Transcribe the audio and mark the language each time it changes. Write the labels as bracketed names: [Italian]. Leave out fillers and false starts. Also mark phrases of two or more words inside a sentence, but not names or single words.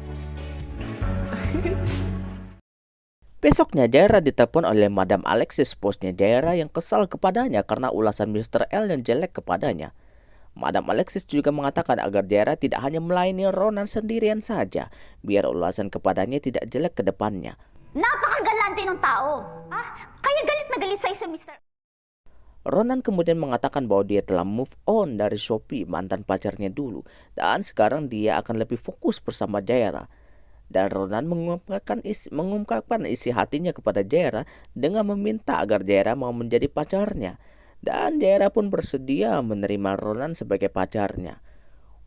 [Indonesian] Besoknya Jaira ditelepon oleh Madam Alexis, bosnya Jaira yang kesal kepadanya karena ulasan Mr. L yang jelek kepadanya. Madam Alexis juga mengatakan agar Jaira tidak hanya melayani Ronan sendirian saja, biar ulasan kepadanya tidak jelek ke depannya. [Filipino] Napakagalante ng tao. Kaya galit na galit sa'yo si Mr. [Indonesian] Ronan kemudian mengatakan bahwa dia telah [English] move on [Indonesian] dari Sophie, mantan pacarnya dulu, dan sekarang dia akan lebih fokus bersama Jaira. Dan Ronan mengungkapkan isi hatinya kepada Jaira dengan meminta agar Jaira mau menjadi pacarnya. Dan Jaira pun bersedia menerima Ronan sebagai pacarnya.